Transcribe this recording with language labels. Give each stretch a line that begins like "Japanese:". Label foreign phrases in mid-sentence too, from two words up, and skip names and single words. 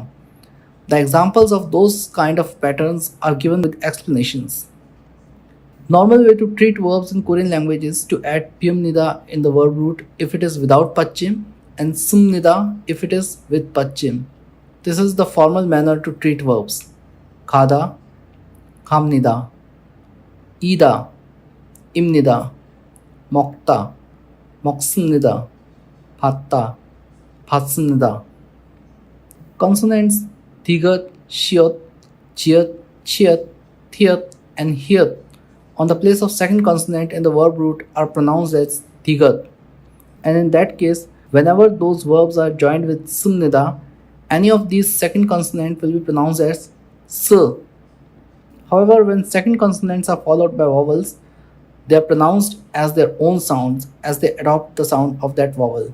English: The examples of those kind of patterns are given with explanations. Normal way to treat verbs in Korean language is to add piyumnida in the verb root if it is without pachim and sumnida if it is with pachim. This is the formal manner to treat verbs.
Korean: 가다, 갑니다, 이다, 입니다, 먹다, 먹습니다. 봤다. 봤습니다.
English: Consonants
Korean: 디귿, 시옷, 지읒, 치읒, 티읒,
English: and 히읗 on the place of second consonant in the verb root are pronounced as 디귿. And in that case, whenever those verbs are joined with sumnida, any of these second consonant will be pronounced as s. However, when second consonants are followed by vowels, they are pronounced as their own sounds as they adopt the sound of that vowel.